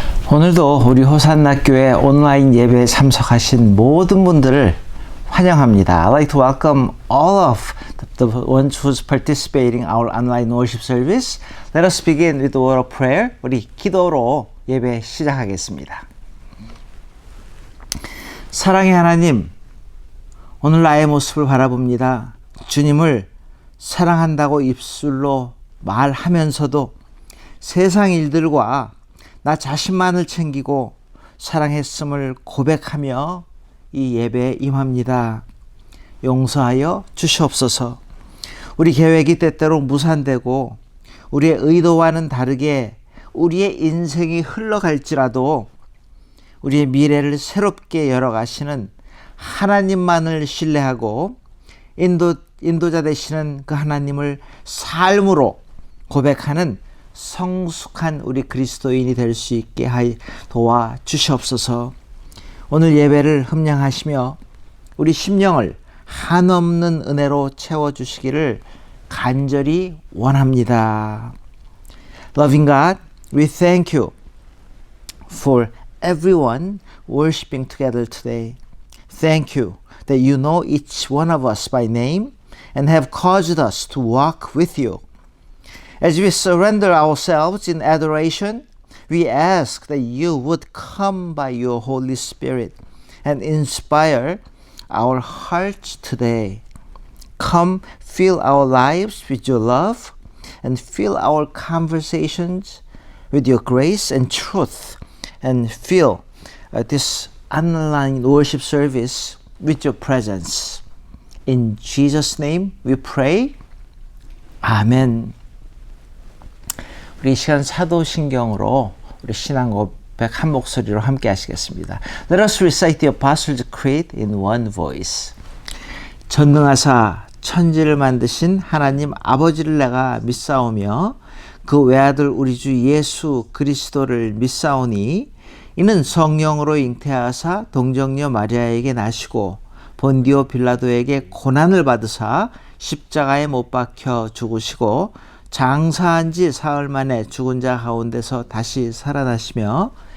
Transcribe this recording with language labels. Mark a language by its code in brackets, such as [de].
[ko] 오늘도 우리 호산나교회 온라인 예배에 참석하신 모든 분들을 환영합니다. [en] I'd like to welcome all of the ones who's participating in our online worship service. Let us begin with a word of prayer. [ko] 우리 기도로 예배 시작하겠습니다. 사랑의 하나님, 오늘 나의 모습을 바라봅니다. 주님을 사랑한다고 입술로 말하면서도 세상 일들과 나 자신만을 챙기고 사랑했음을 고백하며 이 예배에 임합니다. 용서하여 주시옵소서. 우리 계획이 때때로 무산되고 우리의 의도와는 다르게 우리의 인생이 흘러갈지라도 우리의 미래를 새롭게 열어가시는 하나님만을 신뢰하고 인도자 되시는 그 하나님을 삶으로 고백하는 성숙한 우리 그리스도인이 될 수 있게 도와 주시옵소서. 오늘 예배를 흠량하시며 우리 심령을 한없는 은혜로 채워주시기를 간절히 원합니다. [en] Loving God, we thank you for everyone worshiping together today. Thank you that you know each one of us by name and have caused us to walk with you. As we surrender ourselves in adoration, we ask that you would come by your Holy Spirit and inspire our hearts today. Come fill our lives with your love and fill our conversations with your grace and truth, and fill this online worship service with your presence. In Jesus' name we pray. 아멘. [ko] 우리 이 시간 사도신경으로 우리 신앙 고백 한 목소리로 함께 하시겠습니다. [en] Let us recite the Apostles' Creed in one voice. [ko] 전능하사 천지를 만드신 하나님 아버지를 내가 믿사오며 그 외아들 우리 주 예수 그리스도를 믿사오니 이는 성령으로 잉태하사 동정녀 마리아에게 나시고 본디오 빌라도에게 고난을 받으사 십자가에 못 박혀 죽으시고 장사한 지 사흘 만에 죽은 자 가운데서 다시 살아나시며